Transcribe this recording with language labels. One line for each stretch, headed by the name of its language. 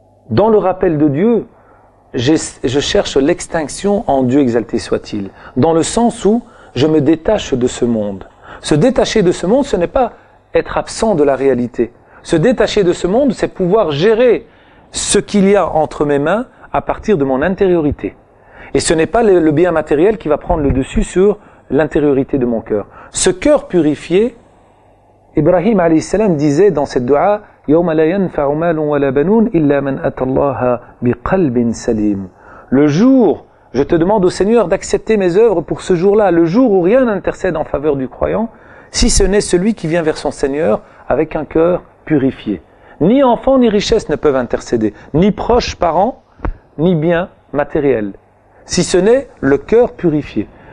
French: Dans le rappel de Dieu, je cherche l'extinction en Dieu exalté soit-il, dans le sens où je me détache de ce monde. Se détacher de ce monde, ce n'est pas être absent de la réalité. Se détacher de ce monde, c'est pouvoir gérer ce qu'il y a entre mes mains à partir de mon intériorité. Et ce n'est pas le bien matériel qui va prendre le dessus sur l'intériorité de mon cœur. Ce cœur purifié, Ibrahim alayhi salam disait dans cette dua,
Arabic: يَوْمَ لَا يَنْفَعُ مَالٌ وَلَا بَنُونَ إِلَّا مَنْ أَتَى اللَّهَ بِقَلْبٍ سَلِيمٍ.
French: Le jour, je te demande au Seigneur d'accepter mes œuvres pour ce jour-là, le jour où rien n'intercède en faveur du croyant, si ce n'est celui qui vient vers son Seigneur avec un cœur purifié. Ni enfants ni richesses ne peuvent intercéder, ni proches parents, ni biens matériels, si ce n'est le cœur purifié.